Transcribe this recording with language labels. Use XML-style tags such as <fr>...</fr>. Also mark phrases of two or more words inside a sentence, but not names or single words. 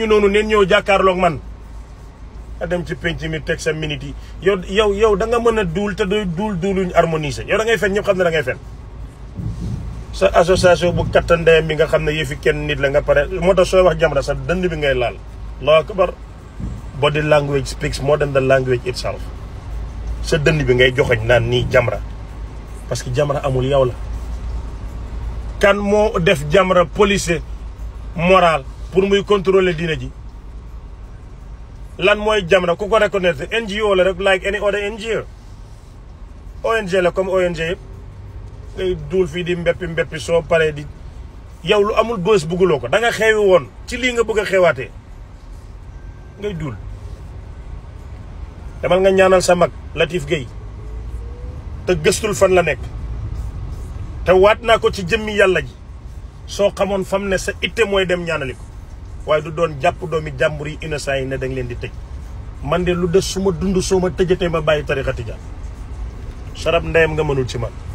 <wo>noonu neen ñëw jàkkaarloog man a dem ci penc mi teg sa minute yi yow da nga mën a duul te doy duuluñ harmoniser yow da ngay fen ñëpp xam ne da ngay fen sa association bu katta ndeyam bi nga xam ne yëfi kenn nit la nga pare moo tax sooy wax Jamra sa dënd bi ngay laal</wo> <ar>الله أكبر</ar> <en>body language speaks more than the language itself</en> <wo>sa dënd bi ngay joxoñ naan nii Jamra</wo> <fr>parce que</fr> <wo>Jamra amul yow la kan moo def Jamra</wo> <fr>policier moral pour</fr> <wo>muy contrôler diina ji lan mooy Jamra ku ko reconnaître NGO la rek</wo> <en>like any other NGO</en> <wo>ONG la comme ONG yëpp ngay duul fii di mbeppi soo paree di yow lu amul bës bugguloo ko da nga xewi woon ci lii nga bëgg a xewaatee ngay duul demal nga ñaanal sa mag Latif Gueye te gëstul fan la nekk te waat naa ko ci jëmmi yàlla ji soo xamoon fam ne sa itte mooy dem ñaanali ko waaye du doon jàpp doomi jàmbur yi innocent yi ne dañ leen di tëj man de lu des su ma dund soo ma tëjatee ma bàyyi tarixa tijaan sarab ndeyam nga mënul ci man</wo>